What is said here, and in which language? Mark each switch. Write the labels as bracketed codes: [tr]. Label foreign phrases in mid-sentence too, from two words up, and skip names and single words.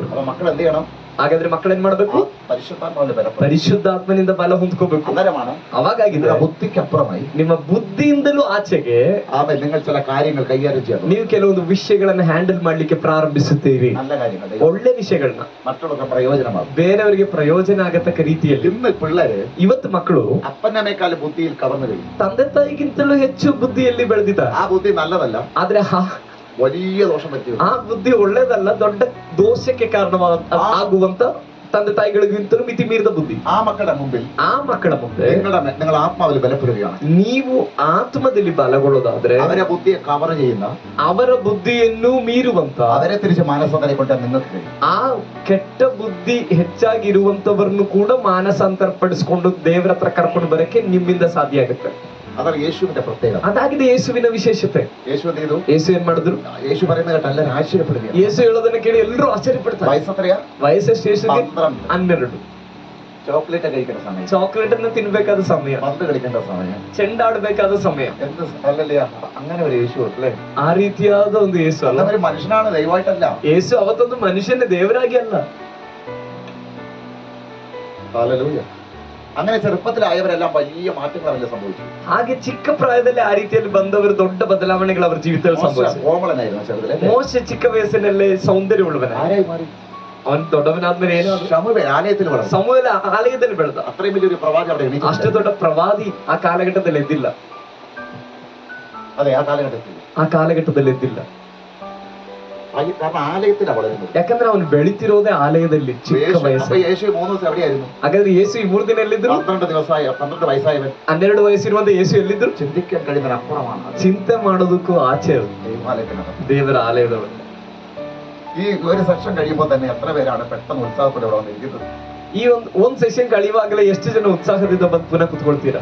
[ml] അപ്പൊ മക്കൾ എന്ത് ചെയ്യണം? [kn] ಹಾಗಾದ್ರೆ ಮಕ್ಕಳೇನ್ ಮಾಡ್ಬೇಕು? [ml] പരിശുദ്ധാത്മാവിൽ ബലപ്പെട്ടു. [kn] ಪರಿಶುದ್ಧಾತ್ಮನಿಂದ ಬಲ ಹೊಂದ್ಕೋಬೇಕು. [ml] അന്നേരമാണ് [kn] ಅವಾಗಾಗಿದೆ [ml] ബുദ്ധിക്കപ്പുറമായി [kn] ನಿಮ್ಮ ಬುದ್ಧಿಯಿಂದಲೂ ಆಚೆಗೆ [ml] ആമേൻ നിങ്ങൾ ചില കാര്യങ്ങൾ കൈകാര്യം ചെയ്യണം. [kn] ನೀವು ಕೆಲವೊಂದು ವಿಷಯಗಳನ್ನ ಹ್ಯಾಂಡಲ್ ಮಾಡ್ಲಿಕ್ಕೆ ಪ್ರಾರಂಭಿಸುತ್ತೀರಿ. [ml] നല്ല കാര്യങ്ങൾ, [kn] ಒಳ್ಳೆ ವಿಷಯಗಳನ್ನ [ml] മറ്റുള്ളവർക്ക് പ്രയോജനമാകും, [kn] ಬೇರೆಯವರಿಗೆ ಪ್ರಯೋಜನ ಆಗತಕ್ಕ ರೀತಿಯಲ್ಲಿ. [ml] ഇന്ന് പിള്ളേര് [kn] ಇವತ್ತು ಮಕ್ಕಳು [ml] അപ്പനമ്മേക്കാൾ ബുദ്ധിയിൽ കവർന്നു കഴിഞ്ഞു. [kn] ತಂದೆ ತಾಯಿಗಿಂತಲೂ ಹೆಚ್ಚು ಬುದ್ಧಿಯಲ್ಲಿ ಬೆಳೆದಿದ್ದಾರೆ. [ml] ആ ബുദ്ധി നല്ലതല്ല, [kn] ಆದ್ರೆ [ml] വലിയ ദോഷം പറ്റി. [kn] ಆ ಬುದ್ಧಿ ಒಳ್ಳೇದಲ್ಲ, ದೊಡ್ಡ ದೋಷಕ್ಕೆ ಆಗುವಂತ ತಂದೆ ತಾಯಿಗಳಿಗಿಂತಲೂ ಮಿತಿ ಮೀರಿದ ಬುದ್ಧಿ. [ml] ആ മക്കളുടെ മുമ്പിൽ [kn] ಆ ಮಕ್ಕಳ ಮುಂದೆ [ml] നിങ്ങൾ ആത്മാവിൽ ബലപ്പെടുകയാണ്. [kn] ನೀವು ಆತ್ಮದಲ್ಲಿ ಬಲಗೊಳ್ಳೋದಾದ್ರೆ [ml] അവരെ ബുദ്ധിയെ കവർ ചെയ്യുന്ന, [kn] ಅವರ ಬುದ್ಧಿಯನ್ನು ಮೀರುವಂತ, [ml] അവരെ തിരിച്ച് മാനസാന്തരം കൊണ്ട് നിങ്ങൾക്ക് കഴിയും. [kn] ಆ ಕೆಟ್ಟ ಬುದ್ಧಿ ಹೆಚ್ಚಾಗಿರುವಂತವರನ್ನು ಕೂಡ ಮಾನಸಾಂತರ ಪಡಿಸ್ಕೊಂಡು ದೇವರ ಹತ್ರ ಕರ್ಕೊಂಡು ಬರಕ್ಕೆ ನಿಮ್ಮಿಂದ ಸಾಧ್ಯ ಆಗುತ್ತೆ. [ml] അതാണ് യേശുവിന്റെ പ്രത്യേകത. [kn] ಅದಾಗಿದೆ ಯೇಸುವಿನ ವಿಶೇಷತೆ. [ml] യേശു എന്ത് ചെയ്തു? [kn] ಯೇಸು ಏನ್ ಮಾಡಿದ್ರು? [ml] യേശു പറയുന്നത് കേട്ട് എല്ലാവരും ആശ്ചര്യപ്പെടുകയാണ്. [kn] ಯೇಸು ಹೇಳೋದನ್ನ ಕೇಳಿ ಎಲ್ಲರೂ ಆಶ್ಚರ್ಯಪಡ್ತಾರೆ. [ml] വയസ്സെത്രയാ? [kn] ವಯಸ್ಸೆಷ್ಟು ಯೇಸುಗೆ? [ml] 12. [kn] 12. [ml] ചോക്ലേറ്റ് കഴിക്കേണ്ട സമയം, [kn] ಚಾಕ್ಲೇಟ್ ಅನ್ನು ತಿನ್ಬೇಕಾದ ಸಮಯ, [ml] പന്ത് കളിക്കേണ്ട സമയം, [kn] ಚೆಂಡಾಡ್ಬೇಕಾದ ಸಮಯ. [ml] എന്ത് അല്ലല്ലേ അങ്ങനെ ഒരു യേശു അല്ലേ? [kn] ಆ ರೀತಿಯಾದ ಒಂದು ಯೇಸು ಅಲ್ಲ. [ml] ഒരു മനുഷ്യനാണ്, ദൈവമായിട്ടല്ല. [kn] ಯೇಸು ಅವತ್ತೊಂದು ಮನುಷ್ಯನ ದೇವರಾಗಿ ಅಲ್ಲ. [ml] ഹല്ലേലൂയ. അങ്ങനെ ചെറുപ്പത്തിലായവരെല്ലാം വലിയ മാറ്റങ്ങളല്ലേ സംഭവിച്ചു. [kn] ಹಾಗೆ ಚಿಕ್ಕ ಪ್ರಾಯದಲ್ಲಿ ಆ ರೀತಿಯಲ್ಲಿ ಬಂದವರು ದೊಡ್ಡ ಬದಲಾವಣೆಗಳು ಅವರ ಜೀವಿತದಲ್ಲಿ ಸಂಭವಿಸಿದೆ. [ml] ಕೋಮಳನಾയിരുന്നു ചെറുതിലെ. [kn] ಮೋಶೆ ಚಿಕ್ಕ ವಯಸ್ಸಿನಲ್ಲೇ ಸೌಂದರ್ಯವುಳ್ಳವನ. [ml] ആരായി മാറി? [kn] ಅವನು ದೊಡ್ಡವನಾದ್ಮೇಲೆ ಏನು? [ml] ശമൂവേൽ ആലയത്തിൽ വളർന്നു. [kn] ಸಮುವೇಲ ಆಲಯದಲ್ಲಿ ಬೆಳೆದ. [ml] അത്രയും വലിയൊരു പ്രവാചകൻ അവിടെ എണീറ്റില്ല. [kn] ಅಷ್ಟು ದೊಡ್ಡ ಪ್ರವಾದಿ ಆ ಕಾಲಘಟ್ಟದಲ್ಲಿ ಎದ್ದಿಲ್ಲ. [ml] അതെ, ആ കാലഘട്ടത്തിൽ [kn] ಆ ಕಾಲಘಟ್ಟದಲ್ಲಿ ಎದ್ದಿಲ್ಲ. [ml] കാരണം ആലയത്തിലാണ് വളരുന്നത്. [kn] ಯಾಕಂದ್ರೆ ಅವನು ಬೆಳಿತಿರೋದೇ ಆಲಯದಲ್ಲಿ ಚಿಕ್ಕ ವಯಸ್ಸು. [ml] യേശു 3 ദിവസം എവിടെയായിരുന്നു? [kn] ಹಾಗಾದ್ರೆ ಯೇಸು ಈ 3 ದಿನ ಎಲ್ಲಿದ್ರು? [ml] 12 വയസ്സായവൻ [kn] 12 ವಯಸ್ಸಿರುವಂತ ಯೇಸು ಎಲ್ಲಿದ್ರು? [ml] ചിന്തിക്കാൻ കഴിയുന്ന അപ്പുറമാണ്. [kn] ಚಿಂತೆ ಮಾಡೋದಕ್ಕೂ ಆಚೆ ಅವರು [ml] ദൈവാലയത്തിനകത്ത്. [kn] ದೇವರ ಆಲಯದವರು. [ml] ഈ ഒരു സെക്ഷൻ കഴിയുമ്പോൾ തന്നെ എത്ര പേരാണ് പെട്ടെന്ന് ഉത്സാഹത്തോടെ ഇവിടെ വന്നിരിക്കുന്നത്? [kn] ಈ ಒಂದ್ ಸೆಷನ್ ಕಳೆಯುವಾಗಲೇ ಎಷ್ಟು ಜನ ಉತ್ಸಾಹದಿಂದ ಬಂದು ಪುನಃ ಕುತ್ಕೊಳ್ತೀರಾ?